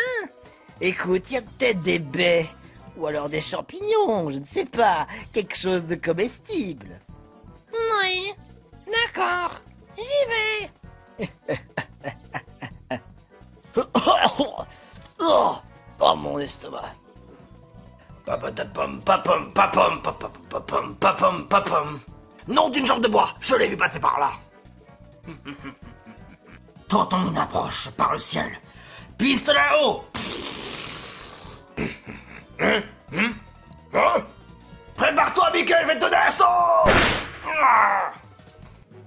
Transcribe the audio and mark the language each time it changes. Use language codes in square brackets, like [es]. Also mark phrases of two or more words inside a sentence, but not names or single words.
[fr] Écoute, il y a peut-être des baies, ou alors des champignons, je ne sais pas, quelque chose de comestible. Oui, d'accord, j'y vais. Oh mon estomac. Papatapam, papam, papam, papam, papam, papam, papam. Nom d'une jambe de bois, je l'ai vu passer par là. Tentons une approche par le ciel. Pistolet à eau. Prépare-toi, Mickey, je vais te donner un saut.